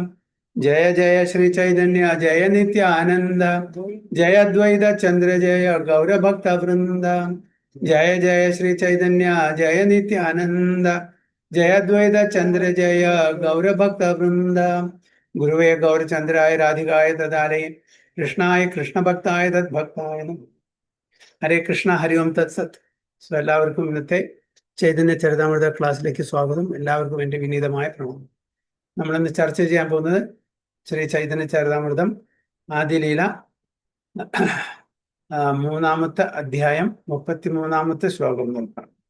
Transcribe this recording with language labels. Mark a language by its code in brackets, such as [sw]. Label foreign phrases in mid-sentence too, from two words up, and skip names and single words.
[sa] जय जय श्री चैतन्य जय नित्यानंद जय द्वैत चंद्र जय गौर भक्त वृंद। जय जय श्री चैतन्य जय नित्यानंद जय द्वैत चंद्र जय गौर भक्त वृंद। गुरुवे गौरचंद्राय राधिकाय तदालये कृष्णाय कृष्ण भक्ताय तद्भक्ताय नमः। ഹരേ കൃഷ്ണ ഹരി ഓം തത്സത്. [ml] സോ എല്ലാവർക്കും ഇന്നത്തെ ചൈതന്യ ചരിതാമൃത ക്ലാസ്സിലേക്ക് സ്വാഗതം. എല്ലാവർക്കും എൻ്റെ വിനീതമായ പ്രണാമം. നമ്മളിന്ന് ചർച്ച ചെയ്യാൻ പോകുന്നത് ശ്രീ ചൈതന്യ ചരിതാമൃതം ആദിലീല മൂന്നാമത്തെ അധ്യായം 33-ാമത്തെ ശ്ലോകം നോക്കാം.